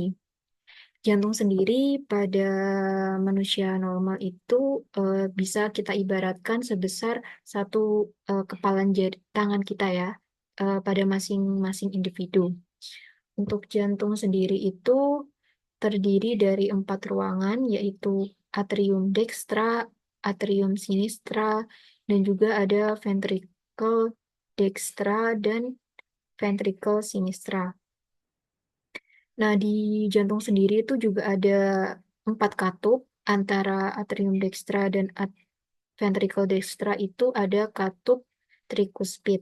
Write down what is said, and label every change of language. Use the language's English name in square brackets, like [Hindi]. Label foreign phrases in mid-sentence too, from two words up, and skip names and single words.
[Indonesian] Jantung sendiri pada manusia normal itu bisa kita ibaratkan sebesar satu kepalan jari tangan kita ya, pada masing-masing individu. Untuk jantung sendiri itu terdiri dari 4 ruangan, yaitu [Latin] atrium dextra, atrium sinistra, [Indonesian] dan juga ada [Latin] ventricle dextra [Indonesian] dan [Latin] ventricle sinistra. [Indonesian] Nah, di jantung sendiri itu juga ada 4 katup. Antara atrium dextra dan ventricle dextra itu ada katup trikuspid.